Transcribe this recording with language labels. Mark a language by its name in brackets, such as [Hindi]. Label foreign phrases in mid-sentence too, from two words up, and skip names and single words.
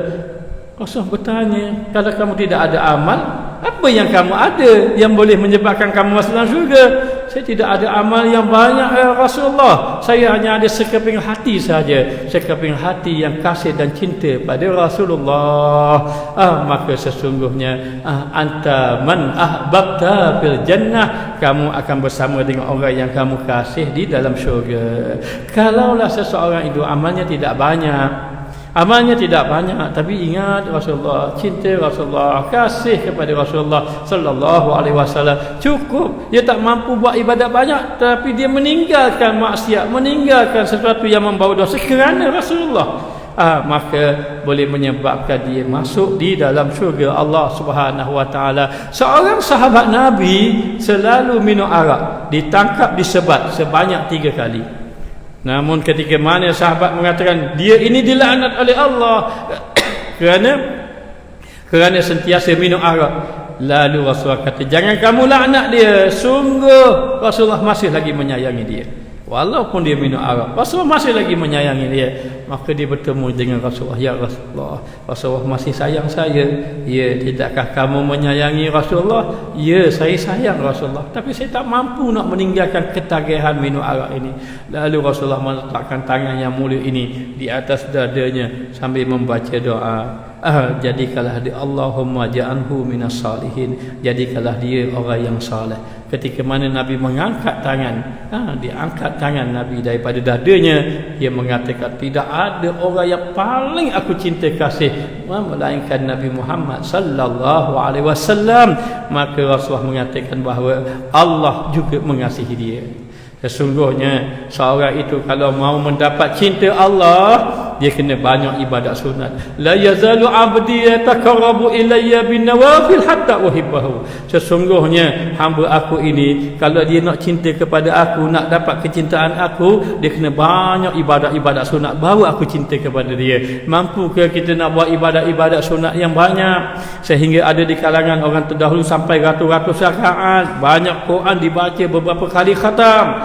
[Malay] Rasulullah bertanya, kalau kamu tidak ada amal, apa yang kamu ada yang boleh menyebabkan kamu masuk dalam syurga? Saya tidak ada amal yang banyak ya Rasulullah, saya hanya ada sekeping hati saja, sekeping hati yang kasih dan cinta pada Rasulullah. Maka sesungguhnya [Arabic] أنت من أحببت في الجنة, [Malay] kamu akan bersama dengan orang yang kamu kasih di dalam syurga. Kalaulah seseorang itu amalnya tidak banyak, tapi ingat Rasulullah, cinta Rasulullah, kasih kepada Rasulullah [Arabic] صلى الله عليه وسلم, [Malay] cukup. Dia tak mampu buat ibadat banyak, tapi dia meninggalkan maksiat, meninggalkan sesuatu yang membawa dosa kerana Rasulullah, maka boleh menyebabkan dia masuk di dalam syurga [Arabic] الله سبحانه وتعالى. [Malay] Seorang sahabat Nabi selalu minum arak, ditangkap disebat sebanyak 3 kali. Namun ketika mana sahabat mengatakan dia ini dilaknat oleh Allah kerana sentiasa minum arak, lalu Rasulullah kata, jangan kamu laknat dia, sungguh Rasulullah masih lagi menyayangi dia. Walaupun dia minum arak, Rasulullah masih lagi menyayangi dia. Maka dia bertemu dengan Rasulullah, ya Rasulullah, Rasulullah masih sayang saya. Ya, tidakkah kamu menyayangi Rasulullah? Ya, saya sayang Rasulullah, tapi saya tak mampu nak meninggalkan ketagihan minum arak ini. Lalu Rasulullah meletakkan tangan yang mulia ini di atas dadanya sambil membaca doa, jadikanlah dia, [Arabic] اللهم اجعله من الصالحين, [Malay] jadikanlah dia orang yang saleh. Ketika mana Nabi mengangkat tangan, diangkat tangan Nabi daripada dadanya, dia mengatakan, tidak ada orang yang paling aku cinta kasih melainkan Nabi Muhammad [Arabic] صلى الله عليه وسلم. [Malay] Maka Rasulullah mengatakan bahawa Allah juga mengasihi dia. Sesungguhnya seorang itu kalau mau mendapat cinta Allah, dia kena banyak ibadat sunat. [Arabic] لا يزال عبدي يتقرب إلي بالنوافل حتى أحبه. [Malay] Sesungguhnya hamba aku ini kalau dia nak cinta kepada aku, nak dapat kecintaan aku, dia kena banyak ibadat-ibadat sunat baru aku cinta kepada dia. Mampu ke kita nak buat ibadat-ibadat sunat yang banyak sehingga ada di kalangan orang terdahulu sampai ratus-ratus rakaat, banyak Quran dibaca beberapa kali khatam.